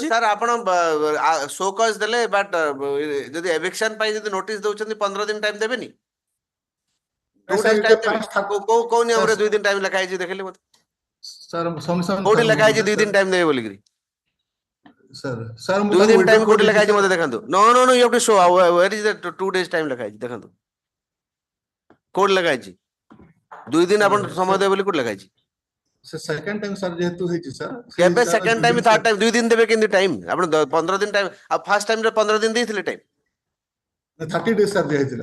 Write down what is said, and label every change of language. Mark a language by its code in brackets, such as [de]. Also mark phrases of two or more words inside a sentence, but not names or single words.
[or] ସାର୍ ଆପଣ [en] show cause [or] ଦେଲେ ବଟ୍ ଯଦି ଏଭିକ୍ସନ ପାଇଁ ଯଦି ନୋଟିସ ଦଉଛନ୍ତି 15 ଦିନ ଟାଇମ ଦେବେନି? 2 [en] days time [or] ଦେବେ କୋଉ ନିୟମରେ 2 ଦିନ ଟାଇମ ଲେଖା ହେଇଛି ଦେଖିଲେ ମତେ କୋଉଠି ଲେଖା ହେଇଛି 2 ଦିନ ଟାଇମ ଦେବେ ବୋଲିକିରି? ସାର୍ 2 ଦିନ ଟାଇମ କୋଉଠି ଲେଖା ହେଇଛି ମତେ ଦେଖାନ୍ତୁ। [en] No you have to show where is the 2 days time [or] ଲେଖା ହେଇଛି ଦେଖାନ୍ତୁ କୋଉଠି ଲେଖା ହେଇଛି 2 ଦିନ ଆପଣ ସମୟ ଦେବେ ବୋଲି କୋଉଠି ଲେଖା ହେଇଛି? [en] second time [or] ସାର୍ ଯେହେତୁ ହେଇଛି ସାର୍ କେବେ [en] second time third time [or] 2 ଦିନ ଦେବେ କେମିତି ଟାଇମ ଆପଣ 15 ଦିନ ଟାଇମ ଆଉ [en] first time [or] ରେ 15 ଦିନ ଦେଇଥିଲେ ଟାଇମ 30 [en] days sir [or] ଦିଆହେଇଥିଲା